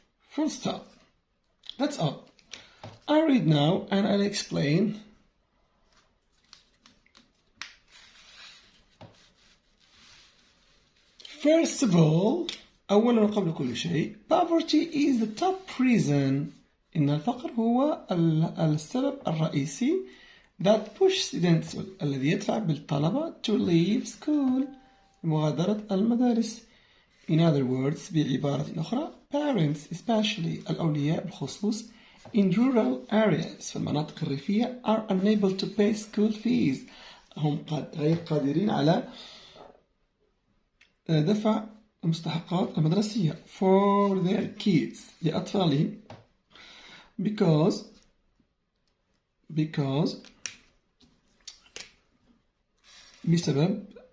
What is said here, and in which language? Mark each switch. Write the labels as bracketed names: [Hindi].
[English] Full stop. That's all. I'll read now and I'll explain. First of all, [Arabic] أولا وقبل كل شيء, [English] poverty is the top reason. [Arabic] إن الفقر هو السبب الرئيسي [English] that push students, [Arabic] الذي يدفع بالطلبة [English] to leave school, [Arabic] مغادرة المدارس. [English] In other words, [Arabic] بعبارة أخرى, [English] parents, especially [Arabic] الأولياء بالخصوص, [English] in rural areas, [Arabic] في المناطق الريفية, [English] are unable to pay school fees. [Arabic] هم غير قادرين على دفع المستحقات المدرسية [English] for their kids, [Arabic] لأطفالهم, [English] because [Arabic] بسبب